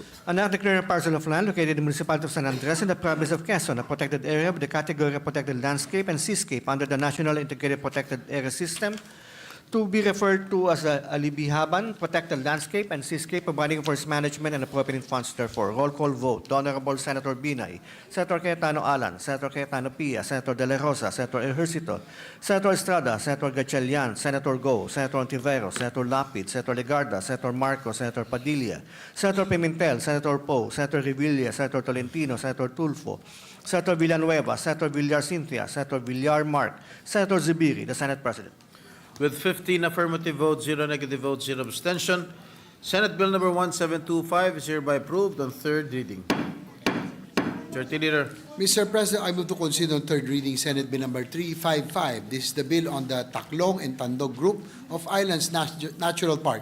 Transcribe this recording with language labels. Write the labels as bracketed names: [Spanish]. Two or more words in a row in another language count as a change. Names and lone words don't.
[English] An act declaring a parcel of land located in the municipality of San Andres in the province of Quezon, a protected area with the category of protected landscape and seascape under the National Integrated Protected Area System, to be referred to as the Alibihaban Protected Landscape and Seascape, providing for its management and appropriating funds therefore. Roll call vote. The Honorable Senator Binay, Senator Cayetano Alan, Senator Cayetano Pia, Senator De La Rosa, Senator Ejercito, Senator Estrada, Senator Gatchalian, Senator Go, Senator Antiveros, Senator Lapid, Senator Ligarda, Senator Marcos, Senator Padilla, Senator Pimentel, Senator Poe, Senator Revilla, Senator Tolentino, Senator Tulfo, Senator Villanueva, Senator Villar Cynthia, Senator Villar Mark, Senator Zubiri, the Senate President. With 15 affirmative votes, 0 negative votes, 0 abstention, Senate Bill number 1725 is hereby approved on third reading. Majority Leader. Mr. President, I move to consider on third reading Senate Bill number 355. This is the bill on the Taklong and Tandog Group of Islands Natural Park.